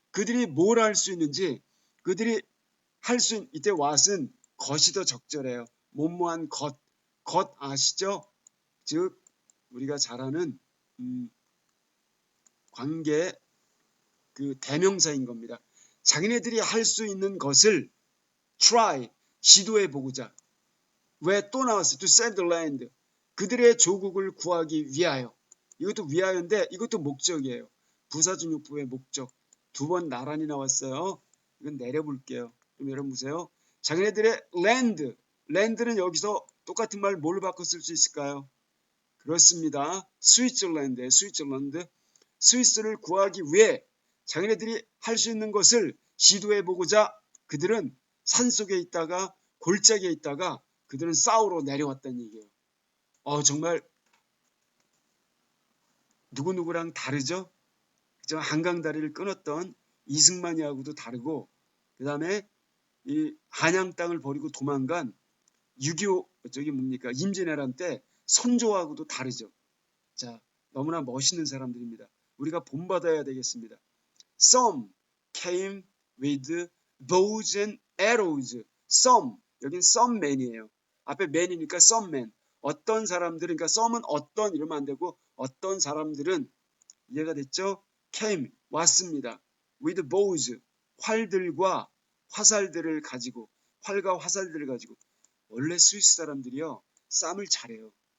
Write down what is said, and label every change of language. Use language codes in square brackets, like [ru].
[ko] 그들이 뭘 할 수 있는지 그들이 할 수 있는 이때 what은 것이 더 적절해요. 뭐뭐한 것 아시죠? 즉 우리가 잘 아는 관계 그 대명사인 겁니다. 자기네들이 할 수 있는 것을 try, 시도해 보고자. 왜 또 나왔어요? [en] To save the land. [ko] 그들의 조국을 구하기 위하여. 이것도 위하여인데 이것도 목적이에요. 부사준육부의 목적. 두 번 나란히 나왔어요. 이건 내려볼게요. 그럼 여러분 보세요. 자기네들의 land. land는 여기서 똑같은 말 뭘로 바꿔 쓸 수 있을까요? 그렇습니다. 스위스랜드에 스위스랜드. 스위스를 구하기 위해 자기네들이 할 수 있는 것을 시도해 보고자 그들은 산속에 있다가 골짜기에 있다가 그들은 싸우러 내려왔다는 얘기예요. 정말 누구누구랑 다르죠? 그죠? 한강다리를 끊었던 이승만이하고도 다르고 그 다음에 이 한양 땅을 버리고 도망간 6.25 저기 뭡니까 임진왜란 때 선조하고도 다르죠. 자, 너무나 멋있는 사람들입니다. 우리가 본받아야 되겠습니다. [en] Some came with bows and arrows. [ko] Some, 여긴 some men이에요. 앞에 men이니까 some men. 어떤 사람들은, 그러니까 some은 어떤 이러면 안 되고 어떤 사람들은 이해가 됐죠? came, 왔습니다. with bows, 활들과 화살들을 가지고 활과 화살들을 가지고 원래 스위스 사람들이요. 싸움을 잘해요.